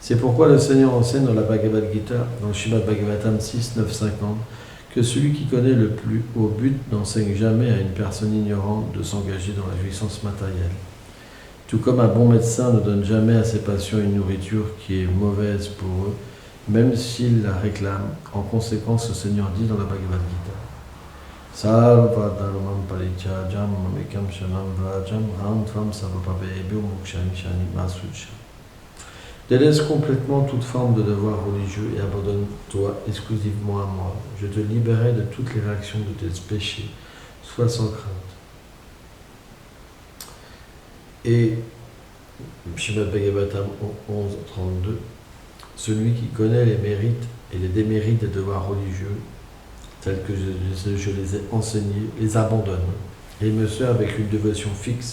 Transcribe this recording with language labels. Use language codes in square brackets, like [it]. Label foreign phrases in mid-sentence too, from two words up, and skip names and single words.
[fr] C'est pourquoi le Seigneur enseigne dans la Bhagavad Gita, dans le Srimad Bhagavatam 6, 9, 50, que celui qui connaît le plus haut but n'enseigne jamais à une personne ignorante de s'engager dans la jouissance matérielle. Tout comme un bon médecin ne donne jamais à ses patients une nourriture qui est mauvaise pour eux, même s'ils la réclament. En conséquence, le Seigneur dit dans la Bhagavad Gita, [sa] Sarva dharmam parityajam mamekam shanam vrajam ram tvam sarvabhavebhyo mokshami shani masucha. [fr] Délaisse complètement toute forme de devoir religieux et abandonne-toi exclusivement à moi. Je te libérerai de toutes les réactions de tes péchés. Sois sans crainte. Et Srimad Bhagavatam 11.32, celui qui connaît les mérites et les démérites des devoirs religieux, tels que je les ai enseignés, les abandonne et me sert avec une dévotion fixe.